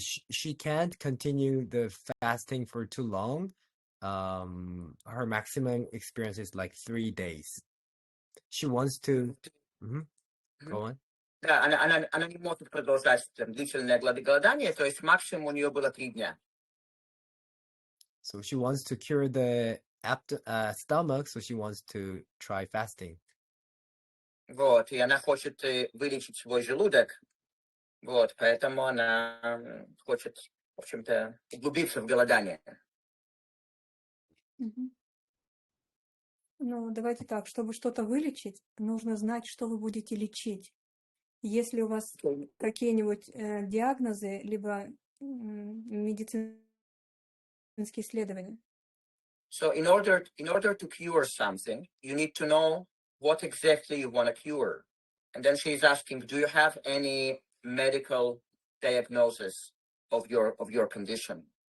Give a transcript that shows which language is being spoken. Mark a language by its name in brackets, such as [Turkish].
[English] She can't continue the fasting for too long. Her maximum experience is like 3 days. She wants to. Go on. [Russian] Да, она не может продолжать длительное голодание, то есть максимум у нее было 3 дня. [English] So she wants to cure the stomach, so she wants to try fasting. [Russian] Вот, и она хочет вылечить свой желудок, вот, поэтому она хочет, в общем-то, углубиться в голодание. Ну, давайте так, чтобы что-то вылечить, нужно знать, что вы будете лечить. Если у вас какие-нибудь диагнозы, либо медицинские исследования. [English] So in order to cure something, you need to know what exactly you want to cure. And then she's asking, do you have any medical diagnosis of your condition?